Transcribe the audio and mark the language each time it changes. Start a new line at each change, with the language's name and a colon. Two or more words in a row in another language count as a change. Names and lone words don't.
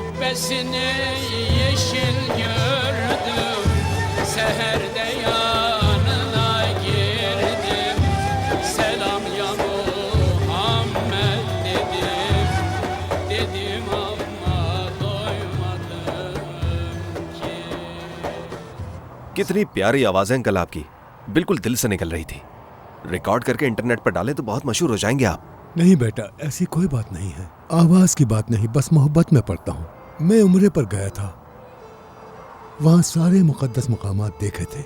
Turkish: Gölgesini yeşil gördüm, seherde yanına girdim. Selam ya Muhammed dedim, dedim ama doymadım ki.
Hindi: कितनी प्यारी आवाज है अंकल आपकी, बिल्कुल दिल से निकल रही थी। रिकॉर्ड करके इंटरनेट पर डालें तो बहुत मशहूर हो जाएंगे आप। नहीं बेटा, ऐसी कोई बात नहीं है। आवाज की बात नहीं, बस मोहब्बत में पड़ता हूँ। मैं उम्रे पर गया था, वहाँ सारे मुकद्दस मकामात देखे थे।